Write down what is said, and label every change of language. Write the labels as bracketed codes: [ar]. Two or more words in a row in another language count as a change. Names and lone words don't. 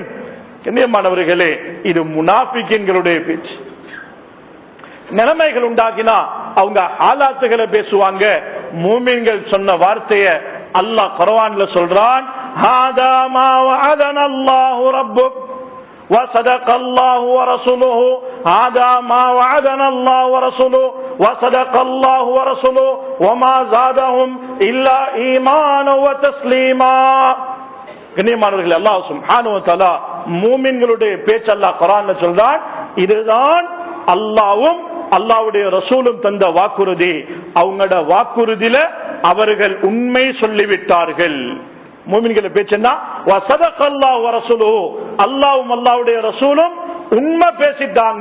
[ta] கண்ணியமானவர்களே, இது முனாஃபிக்கின்களுடைய பேச்சு. நிலைமைகள் உண்டாகினா அவங்க ஹாலாத்துகளை பேசுவாங்க. மூமின்கள் சொன்ன வார்த்தையை அல்லாஹ் குர்ஆன்ல சொல்றான், [ar] هذا ما وعدنا الله ربك وصدق الله ورسوله هذا ما وعدنا الله ورسوله وصدق الله ورسوله وما زادهم إلا إيمانا وتسليما. [ta] கண்ணியமானவர்களே, [ar] الله سبحانه وتعالى [ta] மூமின்களுடைய பேச்சு அல்லாஹ் குர்ஆன்ல சொல்றான், இதுதான் அல்லாஹ்வும் அல்லாஹ்வுடைய ரசூலும் தந்த வாக்குறுதி. அவங்களோட வாக்குறுதியில அவர்கள் உண்மை சொல்லிவிட்டார்கள். மூமின்களை பேச்சுன்னா [ar] وصدق الله ورسوله, [ta] அல்லாஹ்வும் அல்லாஹ்வுடைய ரசூலும் உண்மை பேசிட்டாங்க.